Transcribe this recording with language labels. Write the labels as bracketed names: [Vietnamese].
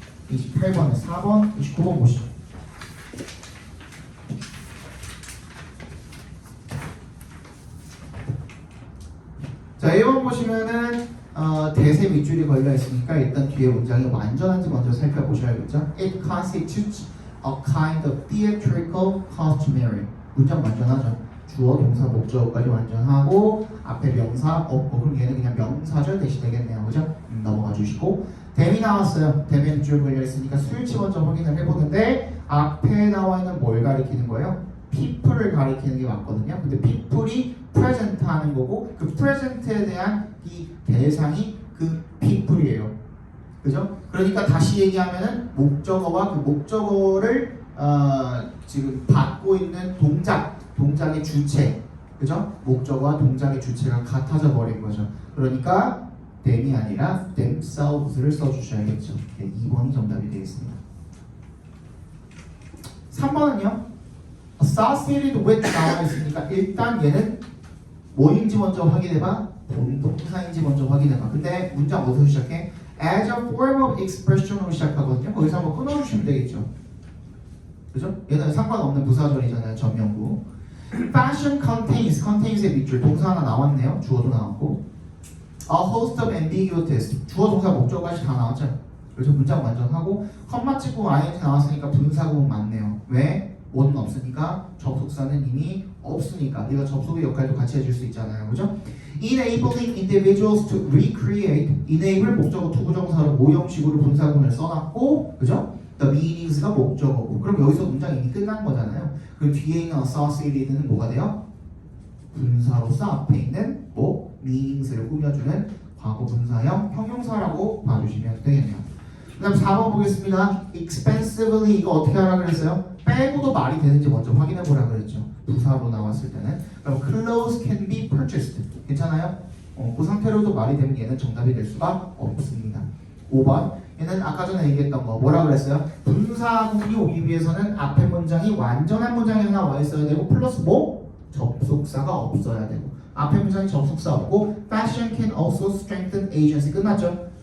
[Korean] 28번에 4번, 29번 보시죠. 자, 1번 보시면은 대세 밑줄이 걸려 있으니까 일단 뒤에 문장이 완전한지 먼저 살펴보셔야겠죠. [English] It constitutes a kind of theatrical customary. [Korean] 문장 완전하죠. 주어, 동사, 목적어까지 완전하고 앞에 명사 없고 그럼 얘는 그냥 명사절 대시되겠네요. 그죠? 넘어가 주시고 댐이 나왔어요. 댐에 밑줄 걸려 있으니까 수일치 먼저 확인을 해보는데 앞에 나와 있는 뭘 가리키는 거예요? people을 가리키는 게 맞거든요. 근데 people이 present 하는 거고 그 present에 대한 이 대상이 그 people이에요. 그죠? 그러니까 다시 얘기하면은 목적어와 그 목적어를 지금 받고 있는 동작의 주체, 그죠? 목적어와 동작의 주체가 같아져 버린 거죠. 그러니까 them이 아니라 themselves를 써주셔야겠죠. 2번이 정답이 되겠습니다. 3번은요. [English] associated with [Korean] 나와 있으니까 일단 얘는 뭐인지 먼저 확인해봐. 본동사인지 먼저 확인해봐. 근데 문장 어디서 시작해? [English] as a form of expression [Korean] 으로 시작하거든요. 거기서 한번 끊어주시면 되겠죠. 그죠? 얘는 상관없는 부사절이잖아요. 전명구. [English] fashion contains [Korean] 의 밑줄 동사 하나 나왔네요. 주어도 나왔고 [English] a host of ambiguities [Korean] 주어 동사 목적어까지 다 나왔죠. 그래서 문장 완전하고 컴마 찍고 ing 나왔으니까 분사구문 맞네요. 왜? 뭐는 없으니까 접속사는 이미 없으니까 얘가 접속의 역할도 같이 해줄 수 있잖아요. 그죠? [English] enabling individuals to recreate enable [Korean] 목적어 투부정사로 모형식으로 분사구문을 써놨고 그죠? [English] the meanings [Korean] 가 목적어고 그럼 여기서 문장이 이미 끝난 거잖아요. 그럼 뒤에 있는 associated는 뭐가 돼요? 분사로서 앞에 있는 뭐 meanings를 꾸며주는 과거 분사형 형용사라고 봐주시면 되겠네요. 그 다음 4번 보겠습니다. expensively 이거 어떻게 하라 그랬어요? 빼고도 말이 되는지 먼저 확인해 보라 그랬죠. 부사로 나왔을 때는. 그럼 [English] clothes can be purchased [Korean] 괜찮아요? 그 상태로도 말이 되면 얘는 정답이 될 수가 없습니다. 5번 얘는 아까 전에 얘기했던 거 뭐라 그랬어요? 분사구문이 오기 위해서는 앞에 문장이 완전한 문장이 하나 와 있어야 되고 플러스 뭐? 접속사가 없어야 되고 앞에 문장이 접속사 없고 [English] fashion can also strengthen agency [Korean] 끝났죠?